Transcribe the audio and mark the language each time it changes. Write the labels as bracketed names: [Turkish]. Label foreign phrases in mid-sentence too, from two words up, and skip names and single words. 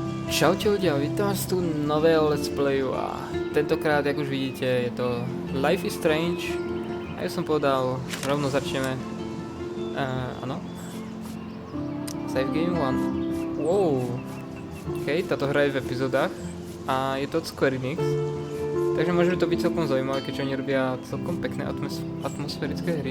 [Slovak] Čaute ľudia, vítam vás tu nového [English] let's playu [Slovak] a tentokrát, jak už vidíte, je to Life is Strange a ja som povedal, rovno začneme. Áno. [English] Save game [Slovak] 1. Wow. OK, táto hra je v epizódach a je to od Square Enix. Takže môže to byť celkom zaujímavé, keďže oni robia celkom pekné atmosférické hry.